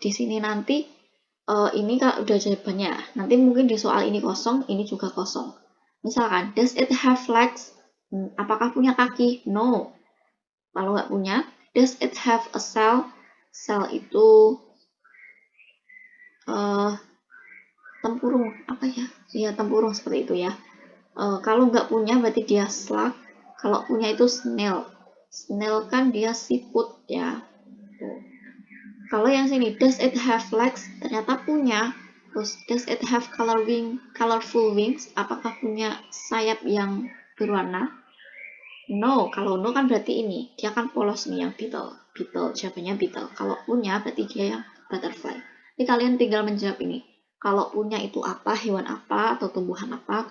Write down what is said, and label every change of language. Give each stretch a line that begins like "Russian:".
Indonesian: Di sini nanti ini kalau udah jawabannya. Nanti mungkin di soal ini kosong, ini juga kosong. Misalkan,
English: does it have legs?
Indonesian: Apakah punya kaki?
English: No.
Indonesian: Kalau nggak punya,
English: does it have a cell?
Indonesian: Cell itu tempurung, apa ya? Ya, tempurung seperti itu ya. Kalau nggak punya berarti dia slug. Kalau punya itu snail. Snail kan dia siput ya. Kalau yang sini,
English: does it have legs?
Indonesian: Ternyata punya. Terus,
English: does it have colorful wings?
Indonesian: Apakah punya sayap yang berwarna? No. Kalau no kan berarti ini. Dia kan polos nih yang beetle. Beetle, jawabannya beetle. Kalau punya berarti dia yang butterfly. Jadi kalian tinggal menjawab ini. Kalau punya itu apa, hewan apa, atau tumbuhan apa.